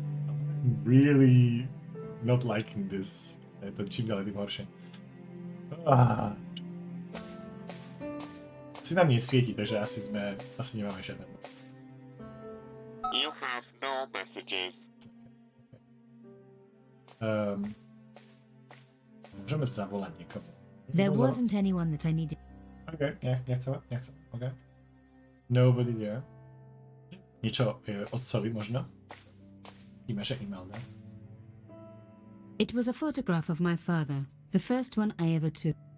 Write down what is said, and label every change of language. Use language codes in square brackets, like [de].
[en] I'm really not liking this. [sk] Je to čím ďalej tým horšie. Si nám nesvieti, takže asi nemáme žiadne. [en] You have no messages. [sk] Môžeme zavolať niekomu. [en] There wasn't anyone that I needed. Okay, [sk] nechcem. [en] Okay. Nobody there. [sk] Niečo otcovi možno? Vidíme, že Imelda. [en] It was a photograph of my father, the first one I ever took.